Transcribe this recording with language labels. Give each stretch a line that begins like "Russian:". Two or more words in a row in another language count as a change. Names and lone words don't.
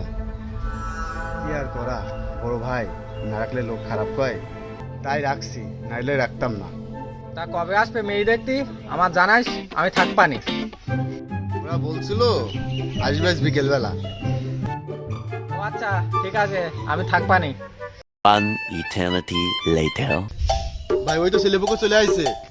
Bangla: কি আর করা, বড় ভাই না রাখলে লোক খারাপ কয়, তাই রাখছি, নাইলে রাখতাম না। তা কবে আসবে মেয়ে দেখতি? আমার জানাইস, আমি থাকবানি। ওরা বলছিল আসবে আজ বিকেল বেলা। ও আচ্ছা ঠিক আছে, আমি থাকবানি।
English: One eternity later.
Bangla: ভাই ওই তো ছেলে পক্ষ চলে আইছে।